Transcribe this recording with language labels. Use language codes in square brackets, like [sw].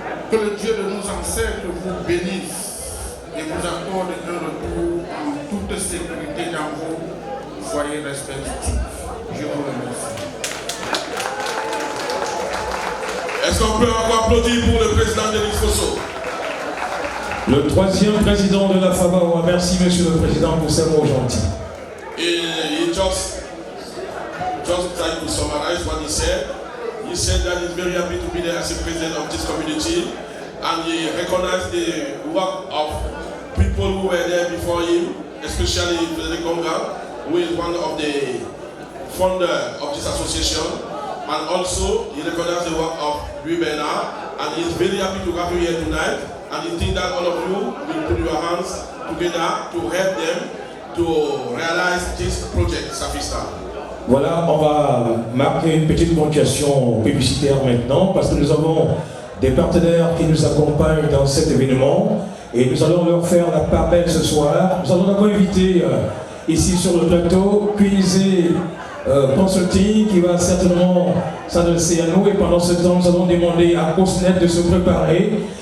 [fr] Que le Dieu de nos ancêtres vous bénisse et vous accorde un retour en toute sécurité dans vos foyers respectifs. Je vous remercie. Est-ce qu'on peut encore applaudir pour le président Denis Fosso? Le troisième président de la Fabawa. Merci, monsieur le président, pour ces mots gentils. [en] He just tried to summarize what he said. He said that he's very happy to be there as a president of this community, and he recognized the work of people who were there before him, especially Frederick Gonga, who is one of the founders of this association, and also he recognized the work of Louis Bernard, and he is very happy to have you here tonight, and he thinks that all of you will put your hands together to help them to realize this project, Safista. [fr] Voilà, on va marquer une petite ponctuation publicitaire maintenant parce que nous avons des partenaires qui nous accompagnent dans cet événement et nous allons leur faire la part belle ce soir. Nous allons d'abord inviter ici sur le plateau Quinzé Consulting qui va certainement s'adresser à nous et pendant ce temps nous allons demander à Cosnet de se préparer.